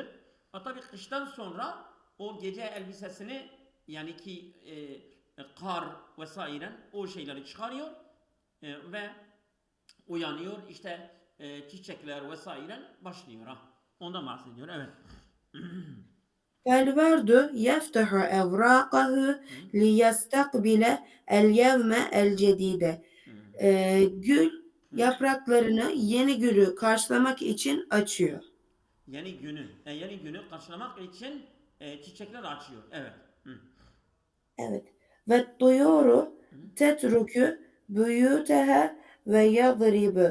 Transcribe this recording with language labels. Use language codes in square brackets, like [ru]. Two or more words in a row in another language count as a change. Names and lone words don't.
[tr] Tabii kıştan sonra o gece elbisesini yani ki kar vesaire o şeyleri çıkarıyor ve uyanıyor işte çiçekler vesaire başlıyor ha. Ondan bahsediyor. Evet. [ar] فالورد يفتح أوراقه ليستقبل اليوم الجديد. [tr] Gül yapraklarını yeni günü karşılamak için açıyor. Yeni günü karşılamak için çiçekler açıyor. Evet. Hı. Evet. [ar] والطيور تترك بيوتها ويضرب